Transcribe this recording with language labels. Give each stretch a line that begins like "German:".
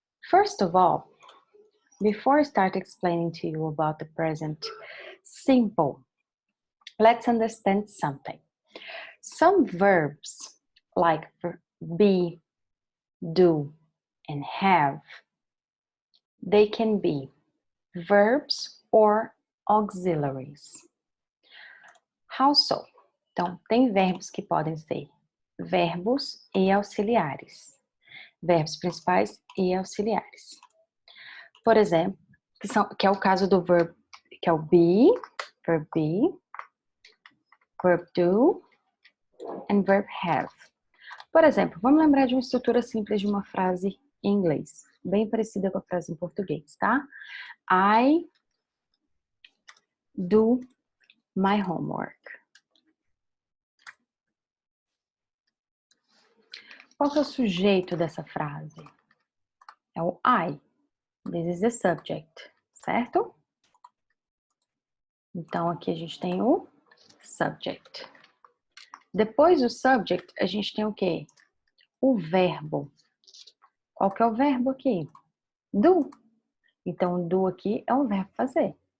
English: First of all, before I start explaining to you about the present simple, let's understand something. Some verbs like be, do, and have, they can be verbs or auxiliaries. How so?
Portuguese: Então, tem verbos que podem ser verbos e auxiliares. Verbos principais e auxiliares. Por exemplo, que é o caso do verbo, que é o verb do, and verb have. Por exemplo, vamos lembrar de uma estrutura simples de uma frase em inglês, bem parecida com a frase em português, tá?
English: I do my homework.
Portuguese: Qual que é o sujeito dessa frase? É o I.
English: This is the subject, certo?
Portuguese: Então, aqui a gente tem o subject. Depois do subject, a gente tem o quê? O verbo. Qual que é o verbo aqui? Do. Então, do aqui é o verbo fazer.